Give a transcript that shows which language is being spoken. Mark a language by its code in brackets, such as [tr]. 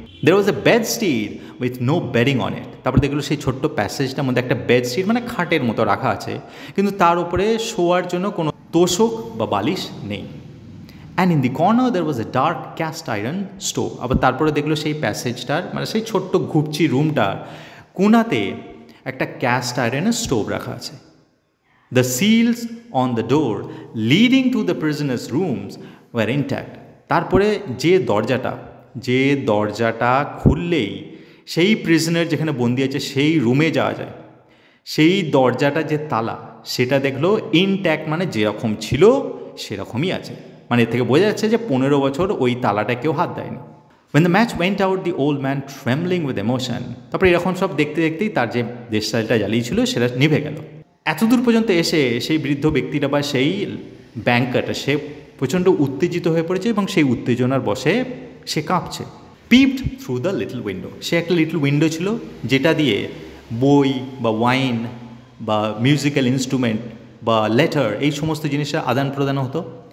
[en] There was a bedstead with no bedding on it. [bn] তারপরে দেখলো সেই ছোট্ট প্যাসেজটার মধ্যে একটা বেডস্টিড মানে খাটের মতো রাখা আছে, কিন্তু তার উপরে শোয়ার জন্য কোনো তোষক বা বালিশ নেই। [en] And in the corner there was a dark cast iron stove. [bn] আবার তারপরে দেখলো সেই প্যাসেজটার মানে সেই ছোট্ট ঘুপচি রুমটার কোণাতে একটা ক্যাস্ট আয়রনের স্টোভ রাখা আছে। [en] The seals on the door leading to the prisoners' rooms were intact. [bn] তারপরে যে দরজাটা খুললেই সেই প্রিজনার যেখানে বন্দি আছে সেই রুমে যাওয়া যায়, সেই দরজাটা যে তালা সেটা দেখলো ইনট্যাক্ট, মানে যেরকম ছিল সেরকমই আছে। মানে এর থেকে বোঝা যাচ্ছে যে 15 বছর ওই তালাটা কেউ হাত দেয়নি। [en] When the match went out, the old man trembling with emotion. [bn] তারপরে এরকম সব দেখতে দেখতেই তার যে দেশলাইটা জ্বালিয়েছিল সেটা নিভে গেল। এতদূর পর্যন্ত এসে সেই বৃদ্ধ ব্যক্তিটা বা সেই ব্যাংকারটা সে প্রচণ্ড উত্তেজিত হয়ে পড়েছে এবং সেই উত্তেজনার বশে সে কাঁপছে। [en] peeped through the little window, [bn] সে একটা লিটল উইন্ডো ছিল যেটা দিয়ে বই বা ওয়াইন বা মিউজিক্যাল ইনস্ট্রুমেন্ট বা লেটার এই সমস্ত জিনিসের আদান প্রদান হতো।